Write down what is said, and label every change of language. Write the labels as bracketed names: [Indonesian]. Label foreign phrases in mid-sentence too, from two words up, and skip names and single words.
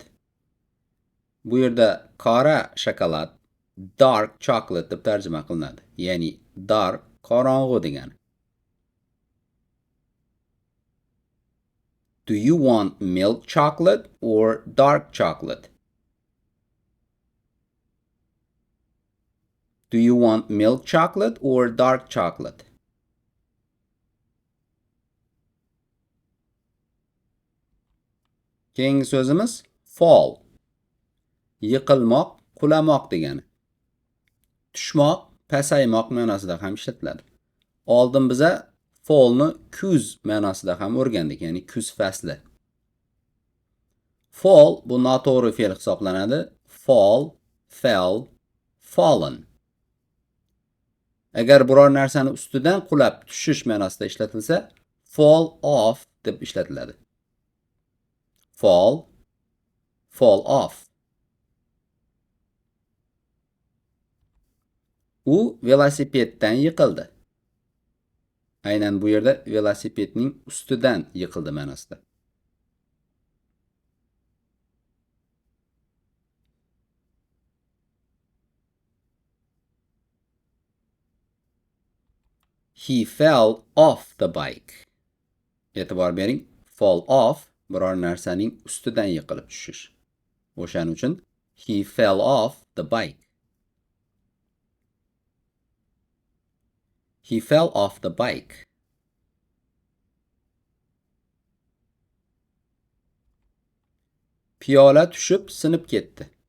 [Uzbek] Bu yerda qora shokolad [English] dark chocolate [Uzbek] deb tarjima qilinadi. Ya'ni dark qorong'u degani. [English] Do you want milk chocolate or dark chocolate? Do you want milk chocolate or dark chocolate? [Uzbek] Keyingi so'zimiz fall. Yiqilmoq, qulamoq degani. Tushmoq, pasaymoq ma'nosida ham ishlatiladi. Oldin biza fallni kuz ma'nosida ham o'rgandik, ya'ni kuz fasli. Fall bu noto'g'ri fe'l hisoblanadi. [English] Fall, fell, fallen. [Uzbek] Agar biror narsani ustidan qulab tushish ma'nosida ishlatilsa, [English] fall off [Uzbek] deb ishlatiladi. [English] Fall, fall off. [Uzbek] U velosipeddan yiqildi. Aynan bu yerda velosipedning ustidan yiqildi ma'nosida. [English] He fell off the bike. [Uzbek] E'tibor bering, [English] fall off [Uzbek] biror narsaning ustidan yiqilib tushish. O'shaning uchun [English] he fell off the bike. He fell off the bike. [Uzbek] Piyola tushib sinib ketdi.